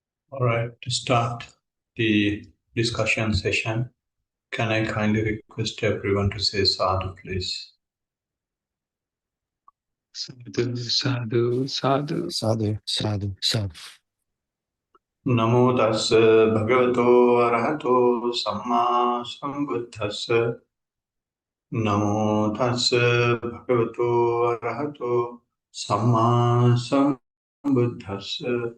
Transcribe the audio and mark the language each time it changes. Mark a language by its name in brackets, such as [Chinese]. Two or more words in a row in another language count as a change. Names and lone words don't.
[English] All right, to start the discussion session, can I kindly request everyone to say sadhu, please? [Pali] Sadhu, sadhu, sadhu. Sadhu, sadhu, sadhu. Namo tassa bhagavato arahato samma sambuddhassa. Namo tassa bhagavato arahato samma sambuddhassa.